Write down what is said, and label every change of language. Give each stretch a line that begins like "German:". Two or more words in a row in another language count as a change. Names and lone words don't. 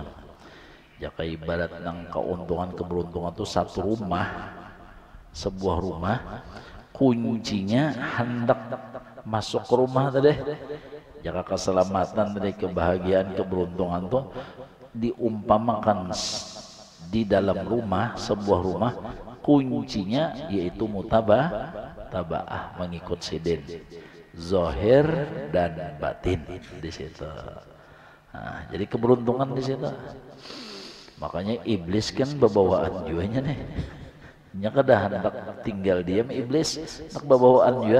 Banjar: Jika ibarat nang keuntungan keberuntungan itu satu rumah, sebuah rumah, kuncinya hendak masuk ke rumah tadi. Jika keselamatan tadi, kebahagiaan keberuntungan itu diumpamakan di dalam rumah, sebuah rumah, kuncinya yaitu mutaba'ah, mengikut sidin zahir dan batin di situ. Nah, jadi keberuntungan di situ. Makanya iblis kan bebawaan juanya nih. Nya kada hendak tinggal diam iblis, nak bebawaan juga.